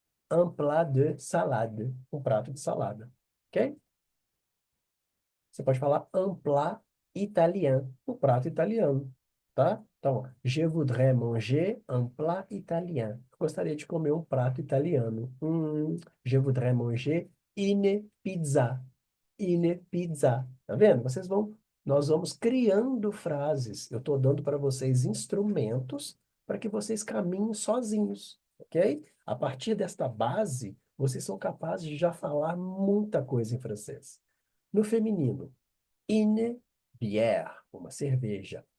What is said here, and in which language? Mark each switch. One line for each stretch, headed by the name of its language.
French: Un plat de salade,
Portuguese: um prato de salada.
French: Ok?
Portuguese: Você pode falar
French: un plat italien,
Portuguese: um prato italiano, tá?
French: Então, je voudrais manger un plat italien.
Portuguese: Eu gostaria de comer um prato italiano.
French: Je voudrais manger une pizza. Une pizza.
Portuguese: Tá vendo? Nós vamos criando frases. Eu estou dando para vocês instrumentos para que vocês caminhem sozinhos, ok? A partir desta base, vocês são capazes de já falar muita coisa em francês. No feminino,
French: une bière,
Portuguese: uma cerveja.